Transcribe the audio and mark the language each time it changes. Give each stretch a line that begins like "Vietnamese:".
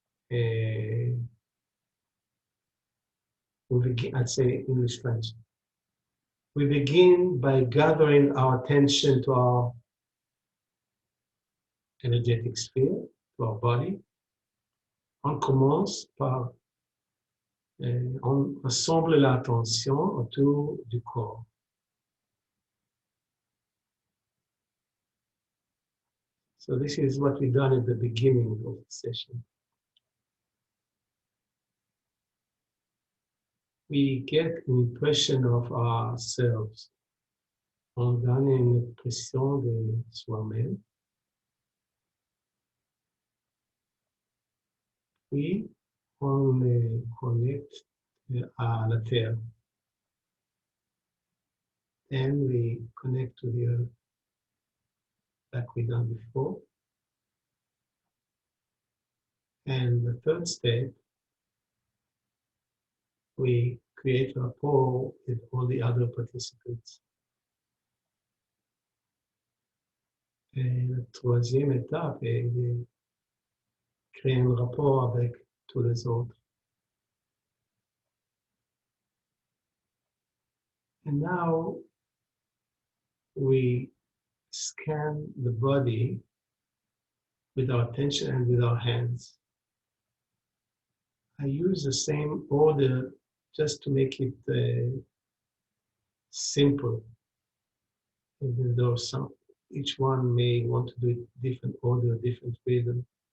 English: We begin, I'd say English, French. We begin by gathering our attention to our energetic sphere, to our body.
French: On commence par on rassemble l'attention autour du corps.
English: So this is what we done at the beginning of the session. We get an impression of ourselves.
French: On donne une impression de soi-même. Puis, on les connecte à la terre.
English: And we connect to the earth like we done before. And the third step, we create rapport with all the other participants.
French: Et la troisième étape est de créer un rapport avec tous les autres.
English: And now we scan the body with our attention and with our hands. I use the same order just to make it simple, even though each one may want to do it different order, different rhythm.